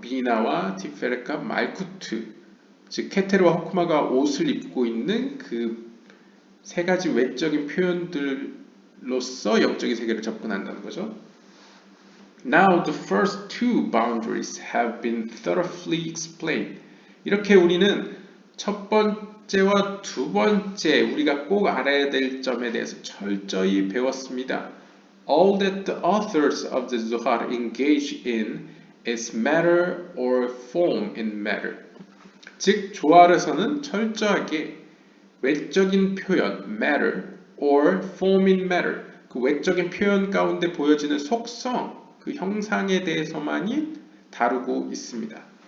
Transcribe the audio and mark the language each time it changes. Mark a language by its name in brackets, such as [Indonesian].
[Korean] 비나와 티페레카, 말쿠트, 즉 케테르와 호크마가 옷을 입고 있는 그 세 가지 외적인 표현들로서 영적인 세계를 접근한다는 거죠. [English] Now the first two boundaries have been thoroughly explained. [Korean] 이렇게 우리는 첫 번째와 두 번째 우리가 꼭 알아야 될 점에 대해서 철저히 배웠습니다. [English] All that the authors of the Zohar engage in is matter or form in matter. [Korean] 즉 조알에서는 철저하게 외적인 표현 [English] matter or form in matter [Korean] 그 외적인 표현 가운데 보여지는 속성 그 형상에 대해서만이 다루고 있습니다.